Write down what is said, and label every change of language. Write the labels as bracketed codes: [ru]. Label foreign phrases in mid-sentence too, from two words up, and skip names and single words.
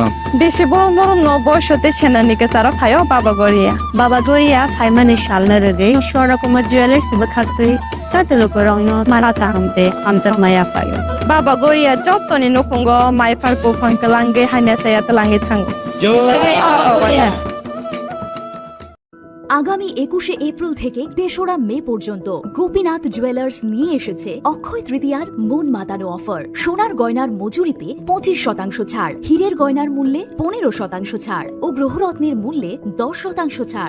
[trp] बेसे बरम बरम न बयसते सेनानिके सारा फायो बाबा गोरिया फाइमानि शालना रगे शोरा कुमा ज्वेलर्स बखाते साते लुकुरगनो माराता हमते हमजा माया फायो बाबा गोरिया जतनि नखंगो माइफारको फंकलांगे हाने साया तलांगे थांगो [bn] আগামী 21শে এপ্রিল থেকে 3রা মে পর্যন্ত গোপীনাথ জুয়েলার্স নিয়ে এসেছে অক্ষয় তৃতীয়ার মন মাতানো অফার। সোনার গয়নার মজুরিতে 25% ছাড়, হীরের গয়নার মূল্যে 15% ছাড় ও গ্রহরত্নের মূল্যে 10% ছাড়।